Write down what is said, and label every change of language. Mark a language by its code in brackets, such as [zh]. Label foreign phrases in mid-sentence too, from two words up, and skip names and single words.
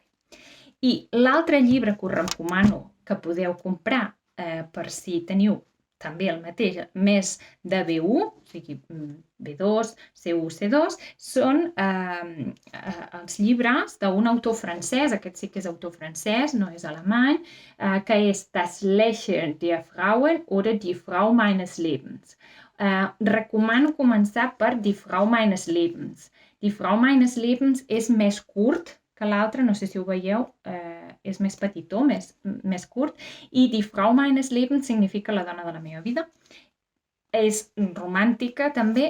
[ca] I l'altre llibre que us recomano que podeu comprar per si teniu també el mateix, més de B1, o sigui, B2, C1, C2, són els llibres d'un autor francès, aquest sí que és autor francès, no és alemany, que és Das Lächeln der Frauen oder Die Frau meines Lebens. Recomano començar per Die Frau meines Lebens. Die Frau meines Lebens és més curt que l'altre, no sé si ho veieu, és més petitó, més curt, i Die Frau meines Lebens significa la dona de la meva vida. És romàntica també.